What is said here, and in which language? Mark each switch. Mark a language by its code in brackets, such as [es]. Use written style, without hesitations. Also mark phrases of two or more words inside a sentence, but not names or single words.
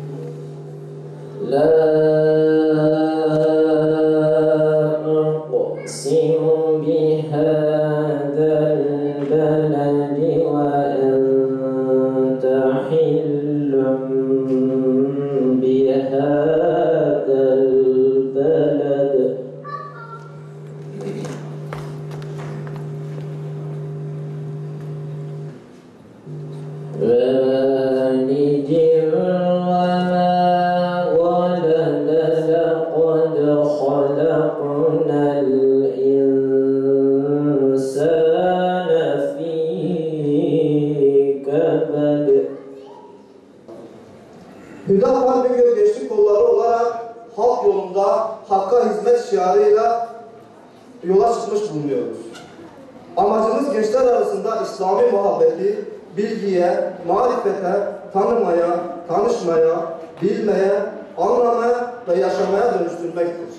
[ar] لا أقسم بهذا البلد وأنت حل بهذا البلد. ووالد وما ولد لقد خلقنا الإنسان في كبد. [tr] Hüdapar ve Gölgeçlik kolları olarak halk yolunda Hakk'a hizmet şiarıyla yola çıkmış bulunuyoruz. Amacımız gençler arasında İslami muhabbeti, bilgiye, marifete, tanımaya, tanışmaya, bilmeye, anlamaya ve yaşamaya dönüştürmektir.